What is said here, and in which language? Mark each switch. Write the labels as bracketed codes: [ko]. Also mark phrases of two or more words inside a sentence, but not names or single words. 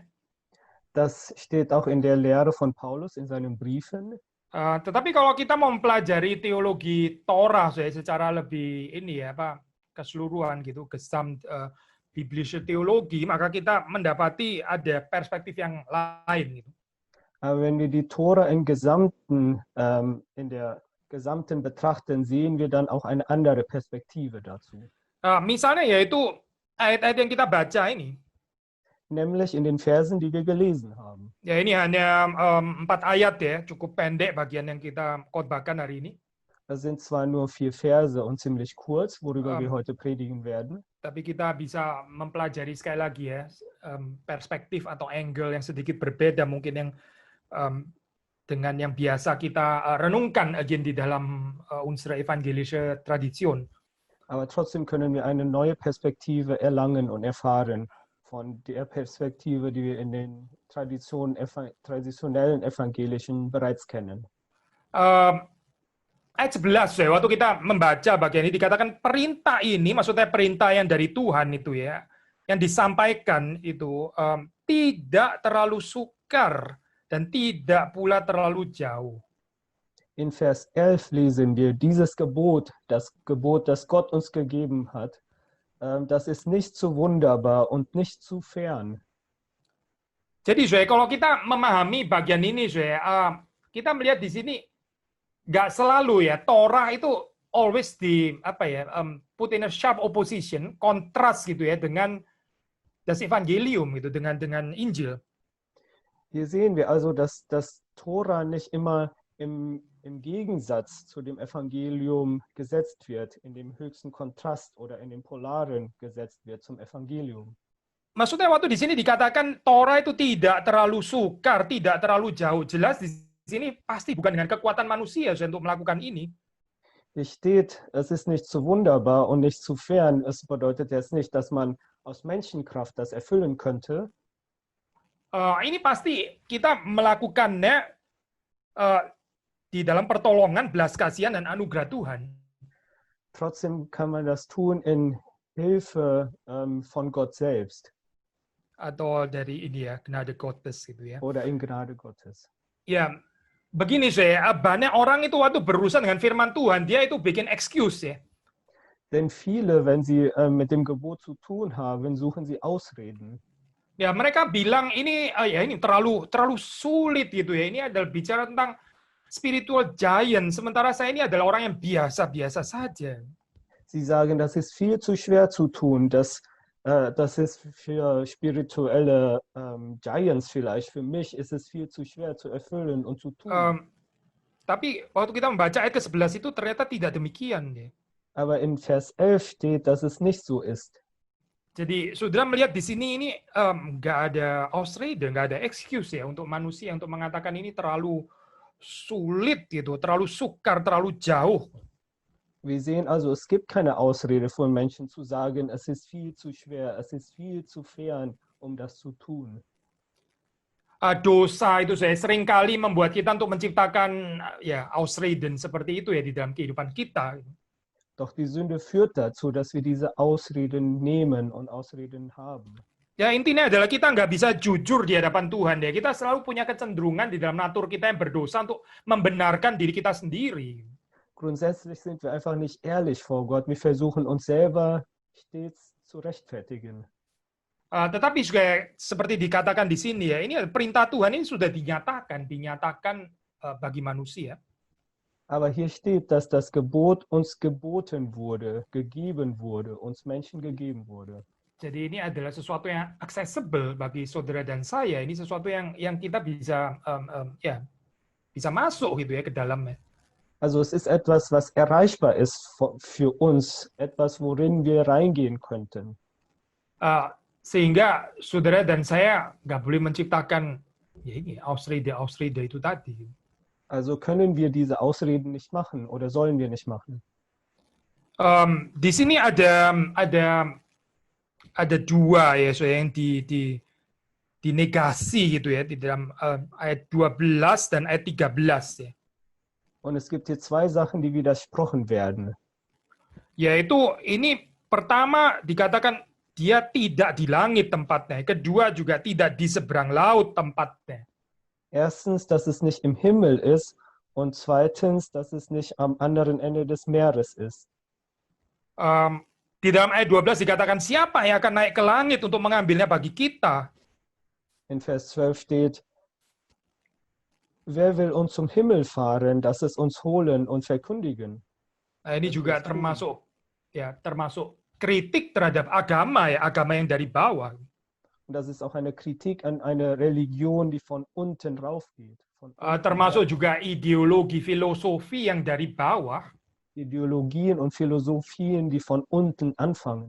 [de] Das steht auch in der Lehre von Paulus in seinen Briefen. [id] Tetapi kalau kita mau mempelajari teologi Torah secara lebih ini ya, keseluruhan gitu, [de] gesamt biblische Theologie, [id] maka kita mendapati ada perspektif yang lain gitu. [de] Aber wenn wir die Tora in der Gesamten betrachten, sehen wir dann auch eine andere Perspektive dazu. [id] Misalnya yaitu ayat-ayat yang kita baca ini. [de] Nämlich in den Versen, die wir gelesen haben. [id] Ya ini hanya 4 ayat ya, cukup pendek bagian yang kita khotbahkan hari ini. [de] Das sind zwar nur 4 Verse und ziemlich kurz, worüber wir heute predigen werden. [id] Tapi kita bisa mempelajari sekali lagi ya, perspektif atau angle yang sedikit berbeda mungkin yang dengan yang biasa kita renungkan di dalam [de] unsere evangelische Tradition. Aber trotzdem können wir eine neue Perspektive erlangen und erfahren von der Perspektive, die wir in den traditionellen evangelischen bereits kennen. [id] Ayat 11 ya, waktu kita membaca bagian ini dikatakan perintah ini, maksudnya perintah yang dari Tuhan itu ya, yang disampaikan itu tidak terlalu sukar dan tidak pula terlalu jauh. [de] In Vers 11 lesen wir, dieses Gebot, das Gott uns gegeben hat, das ist nicht zu wunderbar und nicht zu fern. [id] Jadi, kalau kita memahami bagian ini, kita melihat di sini nggak selalu ya Torah itu [en] always put in a sharp opposition, [id] kontras gitu ya dengan [de] das Evangelium [id] gitu, dengan Injil. [de] Hier sehen wir also, dass das Tora nicht immer im Gegensatz zu dem Evangelium gesetzt wird, in dem höchsten Kontrast oder in dem Polaren gesetzt wird zum Evangelium. [id] Maksudnya waktu di sini dikatakan Torah itu tidak terlalu sukar, tidak terlalu jauh, jelas di sini pasti bukan dengan kekuatan manusia untuk melakukan ini. [de] Hier steht, es ist nicht zu wunderbar und nicht zu fern. Es bedeutet jetzt nicht, dass man aus Menschenkraft das erfüllen könnte. [id] Ini pasti kita melakukannya di dalam pertolongan, belas kasihan dan anugerah Tuhan. [de] Trotzdem kann man das tun in Hilfe von Gott selbst. [id] Atau dari ini ya, [de] Gnade Gottes [id] gitu ya. [de] Oder in Gnade Gottes. [id] Ya, begini banyak orang itu waktu berurusan dengan firman Tuhan, dia itu bikin excuse ya. [de] Denn viele, wenn sie mit dem Gebot zu tun haben, suchen sie Ausreden. [id] Ya, mereka bilang ini terlalu sulit gitu ya. Ini adalah bicara tentang [en] spiritual giant, [id] sementara saya ini adalah orang yang biasa-biasa saja. [de] Sie sagen, das ist viel zu schwer zu tun, das ist für spirituelle Giants vielleicht. Für mich ist es viel zu schwer zu erfüllen und zu tun. [id] Tapi waktu kita membaca ayat ke-11 itu ternyata tidak demikian. Ya. [de] Aber in Vers 11 steht, dass es nicht so ist. [id] Jadi saudara melihat di sini ini nggak ada Ausrede, nggak ada excuse ya untuk manusia untuk mengatakan ini terlalu sulit gitu, terlalu sukar, terlalu jauh. [de] Wir sehen also, es gibt keine Ausrede von Menschen zu sagen, es ist viel zu schwer, es ist viel zu fern, um das zu tun. [id] Dosa itu seringkali membuat kita untuk menciptakan ya Ausreden seperti itu ya di dalam kehidupan kita. [de] Doch die Sünde führt dazu, dass wir diese Ausreden nehmen und Ausreden haben. [id] Ya intinya adalah kita nggak bisa jujur di hadapan Tuhan ya. Kita selalu punya kecenderungan di dalam natur kita yang berdosa untuk membenarkan diri kita sendiri. [de] Grundsätzlich sind wir einfach nicht ehrlich vor Gott. Wir versuchen uns selber stets zu rechtfertigen. [id] Tetapi juga seperti dikatakan di sini ya, ini perintah Tuhan ini sudah dinyatakan bagi manusia. [de] Aber hier steht, dass das Gebot uns geboten wurde, gegeben wurde, uns Menschen gegeben wurde. [id] Jadi ini adalah sesuatu yang accessible bagi saudara dan saya. Ini sesuatu yang kita bisa bisa masuk gitu ya ke dalamnya. [de] Also es ist etwas, was erreichbar ist für uns, etwas, worin wir reingehen könnten. [id] Sehingga saudara dan saya nggak boleh menciptakan ya ini Ausrede itu tadi. [de] Also können wir diese Ausreden nicht machen oder sollen wir nicht machen? [id] Di sini ada dua ya yang dinegasi gitu ya di dalam ayat 12 dan ayat 13 ya. [de] Und es gibt hier zwei Sachen, die widersprochen werden. [id] Yaitu ini pertama dikatakan dia tidak di langit tempatnya, kedua juga tidak di seberang laut tempatnya. [de] Erstens, dass es nicht im Himmel ist und zweitens, dass es nicht am anderen Ende des Meeres ist. [id] Di dalam ayat 12 dikatakan siapa yang akan naik ke langit untuk mengambilnya bagi kita. [de] In Vers 12 steht, wer will uns zum Himmel fahren, dass es uns holen und verkündigen? [id] Nah, ini [de] Dass wir [id] juga [de] es tun. [id] termasuk kritik terhadap agama ya, agama yang dari bawah. [de] Und das ist auch eine Kritik an eine Religion, die von unten rauf geht. Von unten [id] Termasuk juga ideologi filosofi yang dari bawah. [de] Ideologien und Philosophien, die von unten anfangen.